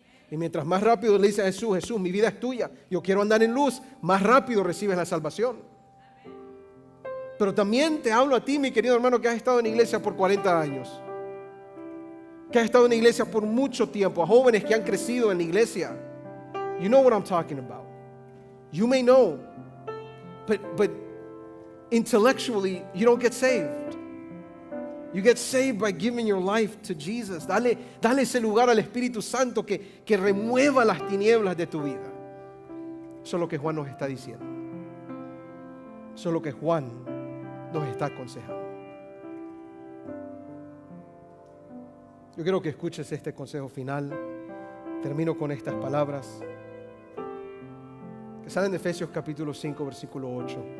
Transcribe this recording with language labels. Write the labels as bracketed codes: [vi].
[es] Y mientras más rápido le dices a Jesús, Jesús, mi vida es tuya, yo quiero andar en luz, más rápido recibes la salvación. Pero también te hablo a ti, mi querido hermano, que has estado en iglesia por 40 años. Que has estado en iglesia por mucho tiempo. A jóvenes que han crecido en la iglesia. [en] You know what I'm talking about. You may know. But intellectually, you don't get saved. You get saved by giving your life to Jesus. [es] Dale ese lugar al Espíritu Santo que remueva las tinieblas de tu vida. Eso es lo que Juan nos está diciendo. Eso es lo que Juan nos está aconsejando. Yo quiero que escuches este consejo final. Termino con estas palabras que salen de Efesios capítulo 5, versículo 8.